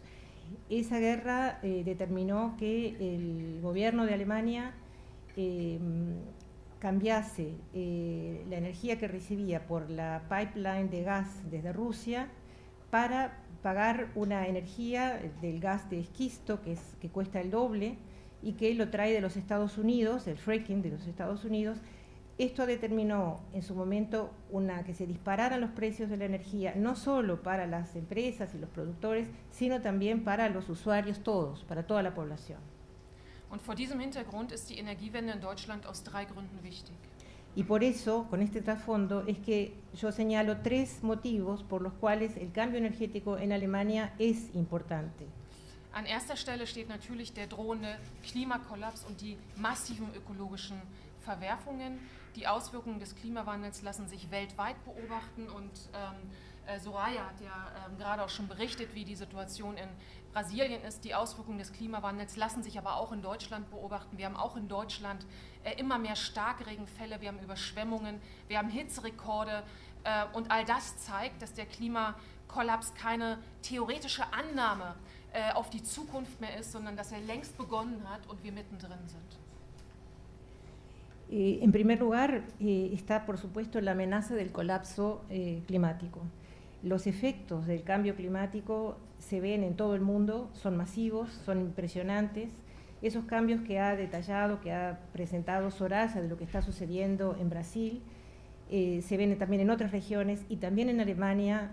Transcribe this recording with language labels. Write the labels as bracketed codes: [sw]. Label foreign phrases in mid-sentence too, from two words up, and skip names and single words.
[es] Esa guerra determinó que el gobierno de Alemania cambiase la energía que recibía por la pipeline de gas desde Rusia para pagar una energía del gas de esquisto que cuesta el doble y que lo trae de los Estados Unidos, el fracking de los Estados Unidos. Esto determinó en su momento que se dispararan los precios de la energía, no solo para las empresas y los productores, sino también para los usuarios todos, para toda la población. [de] Und vor diesem Hintergrund ist die Energiewende in Deutschland aus 3 Gründen wichtig. [es] Y por eso, con este trasfondo, es que yo señalo 3 motivos por los cuales el cambio energético en Alemania es importante. [de] An erster Stelle steht natürlich der drohende Klimakollaps und die massiven ökologischen Verwerfungen. Die Auswirkungen des Klimawandels lassen sich weltweit beobachten und Soraya hat ja gerade auch schon berichtet, wie die Situation in Brasilien ist. Die Auswirkungen des Klimawandels lassen sich aber auch in Deutschland beobachten. Wir haben auch in Deutschland immer mehr Starkregenfälle, wir haben Überschwemmungen, wir haben Hitzerekorde und all das zeigt, dass der Klimakollaps keine theoretische Annahme auf die Zukunft mehr ist, sondern dass er längst begonnen hat und wir mittendrin sind. [es] En primer lugar, está por supuesto la amenaza del colapso climático. Los efectos del cambio climático se ven en todo el mundo, son masivos, son impresionantes esos cambios que ha detallado, que ha presentado Soraya de lo que está sucediendo en Brasil, se ven también en otras regiones y también en Alemania.